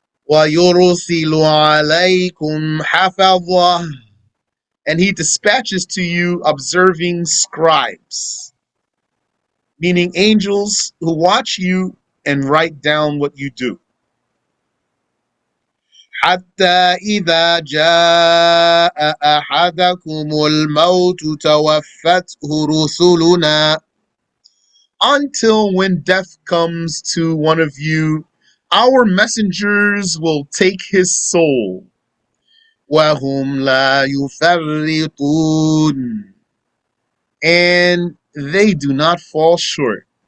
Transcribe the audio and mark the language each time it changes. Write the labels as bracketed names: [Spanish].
[Arabic] وَيُرْسِلُ عَلَيْكُمْ حَفَظَهُ. [English] And he dispatches to you observing scribes, meaning angels who watch you and write down what you do. [Arabic] حتى إذا جاء أحدكم الموت توفته رسلنا. [English] Until when death comes to one of you, our messengers will take his soul. [Arabic] وهم لا يفرطون. [English] And they do not fall short.